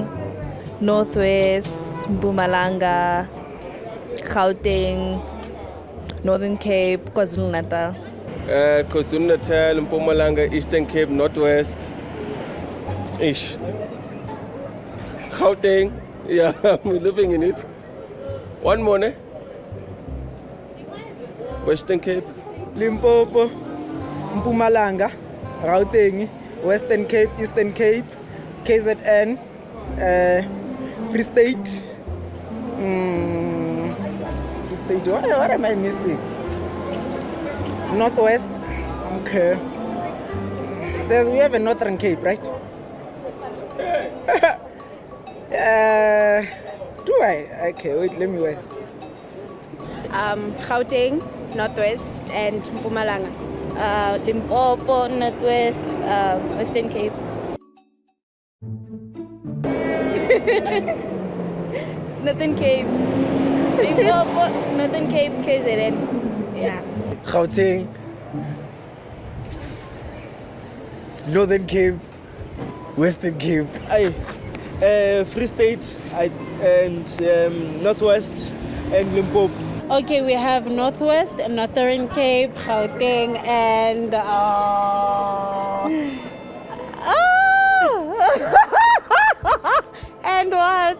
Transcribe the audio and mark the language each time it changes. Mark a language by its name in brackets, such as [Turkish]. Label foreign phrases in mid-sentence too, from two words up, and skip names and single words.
[English] Northwest, Mpumalanga, Gauteng, Northern Cape, KwaZulu-Natal. KwaZulu-Natal, Mpumalanga, Eastern Cape, Northwest. Ish. Gauteng, yeah, we're living in it. One more, ne? Western Cape. Limpopo, Mpumalanga, Gauteng, Western Cape, Eastern Cape, KZN, Free State. Free State. What am I missing? Northwest. Okay. We have a Northern Cape, right? Do I? Okay, wait, let me wait. Gauteng, Northwest, and Mpumalanga. Limpopo, Northwest, Western Cape. Northern Cape. Limpopo, Northern Cape, KZN. Yeah. Gauteng, Northern Cape, Western Cape. Free State and Northwest and Limpopo. Okay, we have Northwest, Northern Cape, Gauteng, and and what?